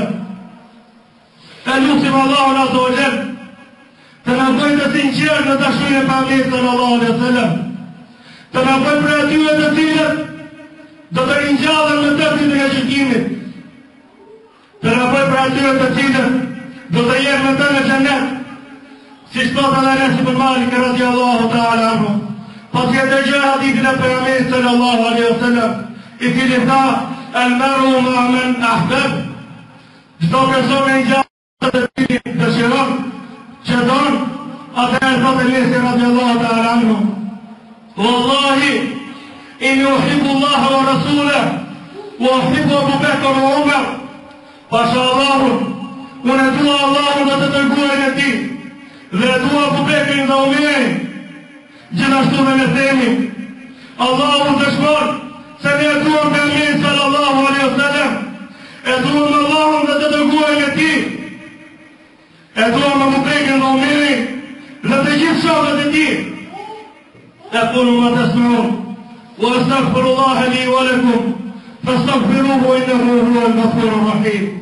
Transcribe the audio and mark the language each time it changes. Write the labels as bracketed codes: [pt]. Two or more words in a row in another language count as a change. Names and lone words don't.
[sq] E lutim Allahun [ar] عز وجل [sq] të na bëjë të sinqertë në dashurinë e pejgamberit [ar] صلى الله عليه وسلم, [sq] të na bëjë për atyre të cilët do të ringjallen në ditën e gjykimit, të na bëjë për atyre të cilët do të jenë në të në xhennet, siç thot Anas ibn Malik [ar] رضي الله تعالى عنه, [sq] pas e dëgjoi hadithin e pejgamberit [ar] صلى الله عليه وسلم, [sq] i cili tha: [ar] "المرء مع من أحب." [sq] Çdo person e ngjallë të cilin dëshiron, që don, atëherë thot Anas [ar] رضي الله تعالى عنه: "والله إني أحب الله ورسوله وأحب أبو بكر وعمر." [sq] Pasha Allahun, unë e dua Allahun dhe të dërguarin e tij, dhe e dua Abu Bekrin dhe Umerin, gjithashtu dhe ne themi: Allahu dëshmon se ne e duam pejgamberin [ar] صلى الله عليه وسلم, [sq] e duam Allahun dhe të dërguarin e tij, e duam Abu Bekrin dhe Umerin dhe të gjithë shokët e tij. [ar] أقول ما تسمعون وأستغفر الله لي ولكم فاستغفروه إنه هو الغفور الرحيم.